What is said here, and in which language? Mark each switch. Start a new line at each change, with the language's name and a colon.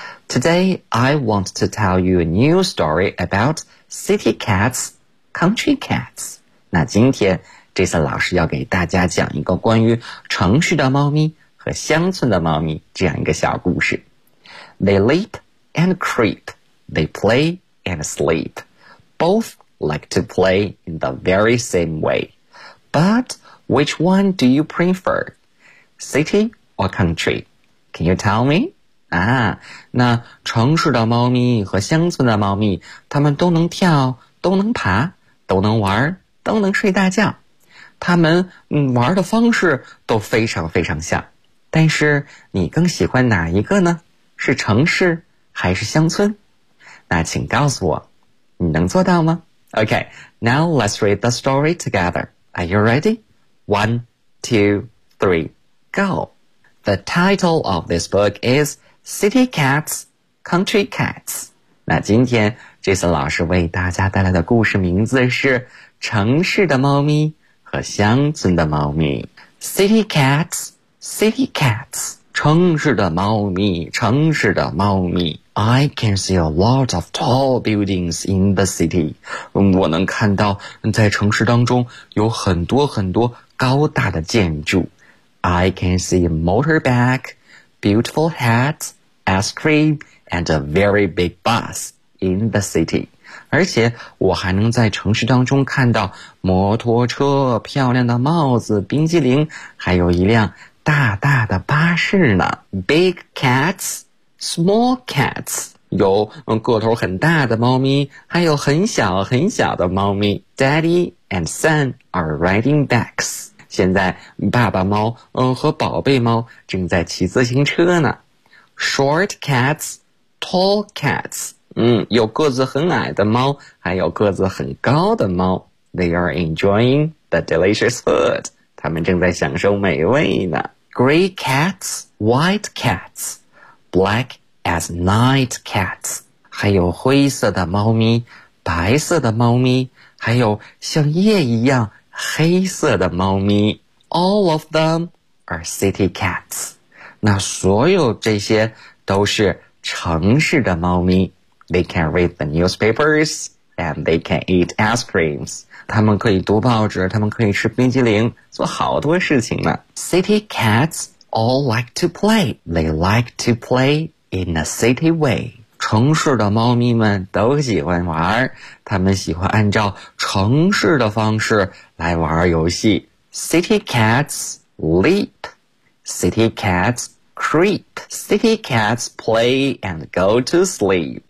English: Today, I want to tell you a new story about city cats, country cats.
Chinese: 那今天 Jason 老师要给大家讲一个关于城市的猫咪和乡村的猫咪这样一个小故事。
English: They leap and creep. They play and sleep. Both like to play in the very same way. But which one do you prefer? City? Or country? Can you tell me?
Chinese: 啊，那城市的猫咪和乡村的猫咪，它们都能跳，都能爬，都能玩，都能睡大觉。它们玩的方式都非常非常像。但是你更喜欢哪一个呢？是城市还是乡村？那请告诉我，你能做到吗？
English: OK, now let's read the story together. Are you ready? 1, 2, 3, go! The title of this book is City Cats, Country Cats.
Chinese: 那今天 Jason 老师为大家带来的故事名字是城市的猫咪和乡村的猫咪。
English: City Cats, City Cats,
Chinese: 城市的猫咪，城市的猫咪。
English: I can see a lot of tall buildings in the city.
Chinese: 我能看到在城市当中有很多很多高大的建筑。
English: I can see a motorbike, beautiful hats, ice cream, and a very big bus in the city.
Chinese: 而且我还能在城市当中看到摩托车、漂亮的帽子、冰激凌，还有一辆大大的巴士呢。
English: Big cats, small cats,
Chinese: 有个头很大的猫咪，还有很小很小的猫咪。
English: Daddy and son are riding bikes.
Chinese: 现在爸爸猫和宝贝猫正在骑自行车呢。
English: Short cats, tall cats.
Chinese: 有个子很矮的猫，还有个子很高的猫。
English: They are enjoying the delicious food.
Chinese: 他们正在享受美味呢。
English: Gray cats, white cats, black as night cats.
Chinese: 还有灰色的猫咪，白色的猫咪，还有像夜一样黑色的猫咪。
English: All of them are city cats.
Chinese: 那所有这些都是城市的猫咪。
English: They can read the newspapers and they can eat ice creams.
Chinese: 他们可以读报纸，他们可以吃冰激凌，做好多事情呢。
English: City cats all like to play. They like to play in a city way.
Chinese: 城市的猫咪们都喜欢玩，他们喜欢按照城市的方式来玩游戏。
English: City cats leap. City cats creep. City cats play and go to sleep.